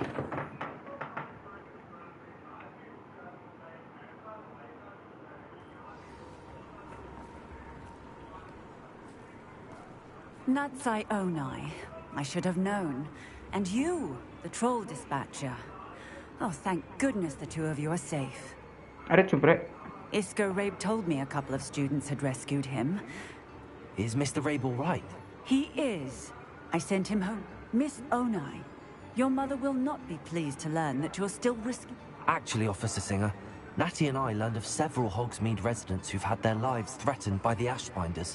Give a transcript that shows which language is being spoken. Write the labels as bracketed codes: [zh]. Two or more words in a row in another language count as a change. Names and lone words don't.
[en] Natsai Onai. I should have known. And you, the troll dispatcher. Oh, thank goodness the two of you are safe. [hi] अरे चुप रहे. [en] Isco Rabe told me a couple of students had rescued him. Is Mr. Rabe all right? He is. I sent him home. Miss Onai, your mother will not be pleased to learn that you're still risking... Actually, Officer Singer, Natty and I learned of several Hogsmeade residents who've had their lives threatened by the Ashbinders.